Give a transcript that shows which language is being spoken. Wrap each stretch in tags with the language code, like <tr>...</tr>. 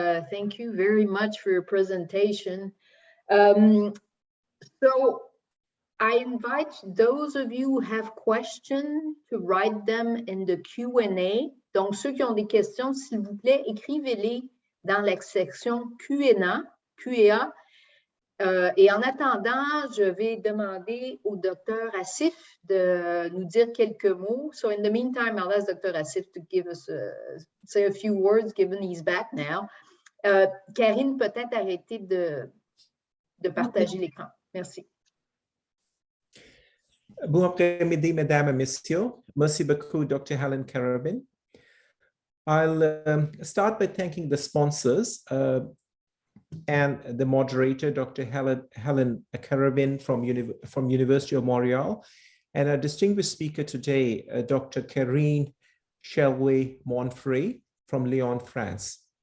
<en>Thank you very much for your presentation. So I invite those of you who have questions to write them in the Q&A.</en> <fr>Donc, ceux qui ont des questions, s'il vous plaît, écrivez-les dans la section Q&A. Et en attendant, je vais demander au Dr. Asif de nous dire quelques mots.</fr> <en>So in the meantime, I'll ask Dr. Asif to give us say a few words, given he's back now.</en> <fr>Karine, peut-être arrêter de partager l'écran. Merci. Bon après-midi, mesdames et messieurs. Merci beaucoup, Dr. Helen Carabin.</fr> <en>I'll start by thanking the sponsors and the moderator, Dr. Helen Carabin from University of Montreal, and our distinguished speaker today, Dr. Karine Chelway-Monfray from Lyon, France.</en>